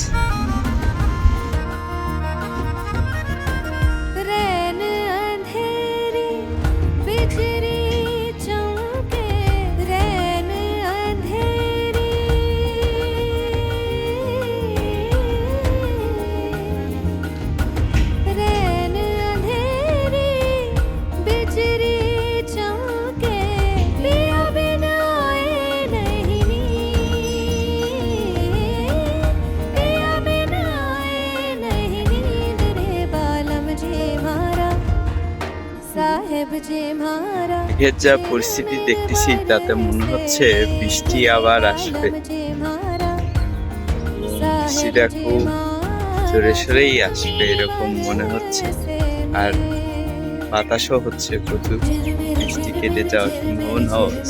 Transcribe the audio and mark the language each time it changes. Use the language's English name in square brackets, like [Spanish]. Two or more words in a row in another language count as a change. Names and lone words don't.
[Hindi] रैन अंधेरी बिखरी चमके रैन अंधेरी रैन अंधेरी बिखरी चमके पिया बिना आए नहीं पिया बिना आए नहीं नींद रे बालम जी म्हारा साहेब जी म्हारा [Bangla] মেঘের যা পরিস্থিতি দেখতেছি তাতে মনে হচ্ছে বৃষ্টি আবার আসবে। বৃষ্টিটা খুব জোরে সোরেই আসবে এরকম মনে হচ্ছে। আর বাতাসও হচ্ছে প্রচুর, বৃষ্টি কেটে যাওয়ার সম্ভাবনাও আছে।